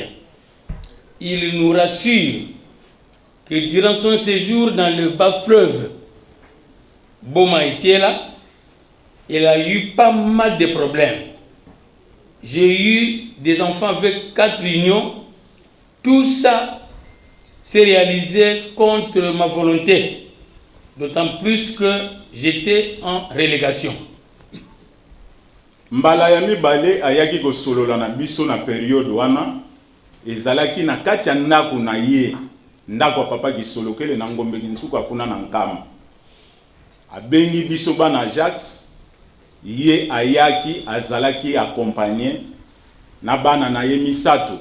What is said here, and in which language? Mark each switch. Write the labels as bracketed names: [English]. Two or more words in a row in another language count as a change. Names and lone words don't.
[French] Il nous rassure que durant son séjour dans le bas fleuve Boma Itiela, il a eu pas mal de problèmes. J'ai eu des enfants avec 4 unions. Tout ça s'est réalisé contre ma volonté, d'autant plus que j'étais en relégation. [Lingala] Mbala ya mibale ayaki kosolola na biso na période wana ezalaki na kati ya ndako na ye, ndako papa kisolokele na ngombe kinsuka kuna na nkama. Abengi biso bana Jacques, ye ayaki azalaki accompagné na bana na ye misato.